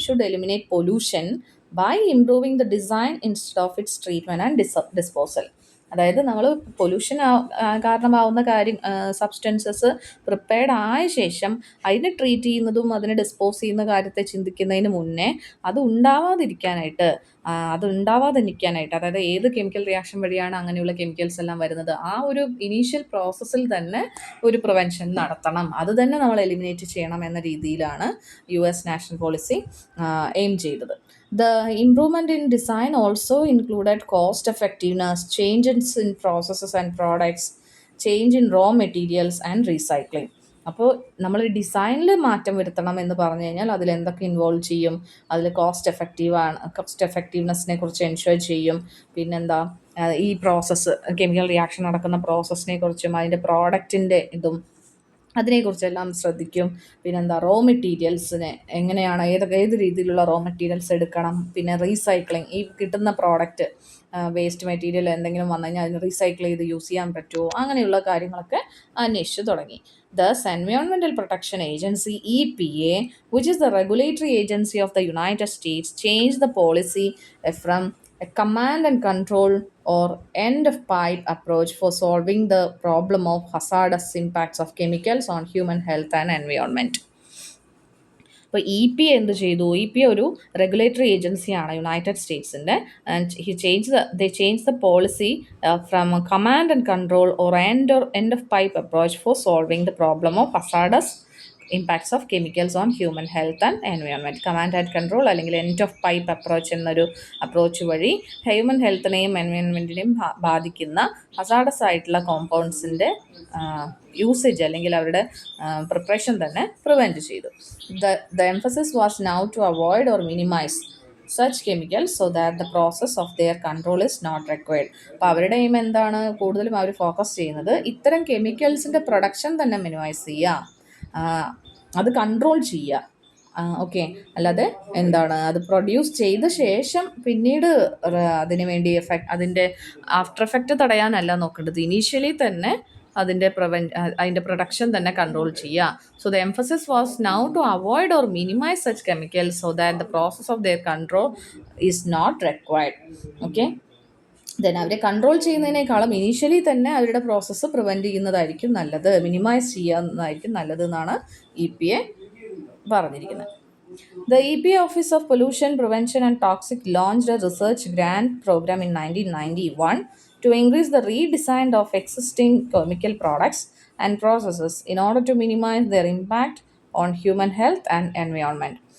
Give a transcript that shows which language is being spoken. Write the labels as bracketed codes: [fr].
[en] Should eliminate pollution by improving the design instead of its treatment and disposal. [ml] അതായത് നമ്മൾ pollution കാരണമാവുന്ന കാര്യം substances prepared ആയ ശേഷം അതിനെ ട്രീറ്റ് ചെയ്യുന്നതും അതിനെ ഡിസ്പോസ് ചെയ്യുന്ന കാര്യത്തെ ചിന്തിക്കുന്നതിന് മുന്നേ അത് ഉണ്ടാവാതിരിക്കാനായിട്ട് അത് ഉണ്ടാവാതെ നിൽക്കാനായിട്ട്, അതായത് ഏത് കെമിക്കൽ റിയാക്ഷൻ വഴിയാണ് അങ്ങനെയുള്ള കെമിക്കൽസ് എല്ലാം വരുന്നത്, ആ ഒരു ഇനീഷ്യൽ പ്രോസസ്സിൽ തന്നെ ഒരു പ്രിവെൻഷൻ നടത്തണം, അത് തന്നെ നമ്മൾ എലിമിനേറ്റ് ചെയ്യണം എന്ന രീതിയിലാണ് US നാഷണൽ പോളിസി എയിം ചെയ്തത്. [en] The improvement in design also included cost effectiveness, changes in processes and products, change in raw materials and recycling. [ml] അപ്പോൾ നമ്മൾ ഡിസൈനിൽ മാറ്റം വരുത്തണം എന്ന് പറഞ്ഞു കഴിഞ്ഞാൽ അതിൽ എന്തൊക്കെ ഇൻവോൾവ് ചെയ്യും? അതിൽ കോസ്റ്റ് എഫക്റ്റീവ്നെസ്സിനെ കുറിച്ച് എൻഷുർ ചെയ്യും. പിന്നെന്താ, ഈ പ്രോസസ്സ് കെമിക്കൽ റിയാക്ഷൻ നടക്കുന്ന പ്രോസസ്സിനെ കുറിച്ചും അതിൻ്റെ പ്രോഡക്റ്റിൻ്റെ ഇതും അതിനെക്കുറിച്ചെല്ലാം ശ്രദ്ധിക്കും. പിന്നെന്താ, റോ മെറ്റീരിയൽസിനെ എങ്ങനെയാണ്, ഏത് രീതിയിലുള്ള റോ മെറ്റീരിയൽസ് എടുക്കണം, പിന്നെ റീസൈക്ലിംഗ്, ഈ കിട്ടുന്ന പ്രോഡക്റ്റ് വേസ്റ്റ് മെറ്റീരിയൽ എന്തെങ്കിലും വന്നു കഴിഞ്ഞാൽ അതിന് റീസൈക്കിൾ ചെയ്ത് യൂസ് ചെയ്യാൻ പറ്റുമോ, അങ്ങനെയുള്ള കാര്യങ്ങളൊക്കെ അന്വേഷിച്ച് തുടങ്ങി. [en] Thus, Environmental Protection Agency EPA, which is the regulatory agency of the United States, changed the policy from a command and control or end of pipe approach for solving the problem of hazardous impacts of chemicals on human health and environment. [ml] അപ്പോൾ EPA എന്ത് ചെയ്തു? EPA ഒരു regulatory ഏജൻസിയാണ് United സ്റ്റേറ്റ്സിൻ്റെ. [en] And they changed the policy from a command and control or end of pipe approach for solving the problem of hazardous impacts of chemicals on human health and environment. [ml] Command and control അല്ലെങ്കിൽ end of pipe approach എന്നൊരു approach വഴി human ഹെൽത്തിനെയും എൻവയോൺമെൻറ്റിനെയും ബാധിക്കുന്ന hazardous ആയിട്ടുള്ള കോമ്പൗണ്ട്സിൻ്റെ usage അല്ലെങ്കിൽ അവരുടെ preparation തന്നെ prevent ചെയ്തു. [en] The emphasis was now to avoid or minimize such chemicals so that the process of their control is not required. [ml] അപ്പോൾ അവരുടെ എയിം എന്താണ്? കൂടുതലും അവർ ഫോക്കസ് ചെയ്യുന്നത് ഇത്തരം കെമിക്കൽസിൻ്റെ പ്രൊഡക്ഷൻ തന്നെ മിനിമൈസ് ചെയ്യുക, അത് കൺട്രോൾ ചെയ്യുക. ഓക്കെ, അല്ലാതെ എന്താണ് അത് പ്രൊഡ്യൂസ് ചെയ്ത ശേഷം പിന്നീട് അതിന് വേണ്ടി അതിൻ്റെ ആഫ്റ്റർ എഫക്റ്റ് തടയാനല്ല നോക്കേണ്ടത്, ഇനീഷ്യലി തന്നെ അതിൻ്റെ പ്രൊഡക്ഷൻ തന്നെ കൺട്രോൾ ചെയ്യുക. [en] So the emphasis was now to avoid or minimize such chemicals so that the process of their control is not required. [ml] Okay, then അവരെ കൺട്രോൾ ചെയ്യുന്നതിനേക്കാളും ഇനീഷ്യലി തന്നെ അവരുടെ പ്രോസസ്സ് പ്രിവെൻറ്റ് ചെയ്യുന്നതായിരിക്കും നല്ലത്, മിനിമൈസ് ചെയ്യുന്നതായിരിക്കും നല്ലത് എന്നാണ് EPA പറഞ്ഞിരിക്കുന്നത്. [en] The EPA Office of Pollution Prevention and Toxic launched a research grant program in 1991 to increase the redesign of existing chemical products and processes in order to minimize their impact on human health and environment.